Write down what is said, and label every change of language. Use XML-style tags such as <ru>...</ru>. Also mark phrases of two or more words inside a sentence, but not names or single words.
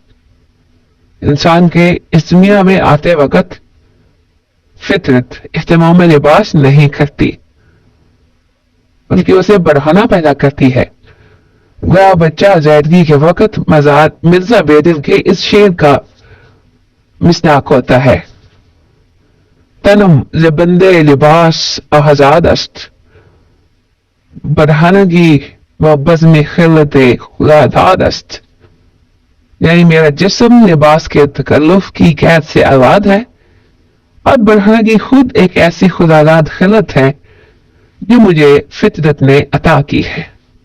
<ur>انسان کے اس دنیا میں آتے وقت فطرت اہتمام لباس نہیں کرتی بلکہ اسے بڑھانا پیدا کرتی ہے۔ گویا بچہ زائدگی کے وقت مرزا بیدل کے اس شعر کا مصداق ہوتا ہے:</ur> <fa>تنم زبند لباس آزاد است، برہنگی و بزم خلت خدا داد است۔</fa> <ur>یعنی میرا جسم لباس کے تکلف کی قید سے آزاد ہے اور برہنگی خود ایک ایسی خدا داد خلت ہے جو مجھے فطرت نے عطا کی ہے۔</ur>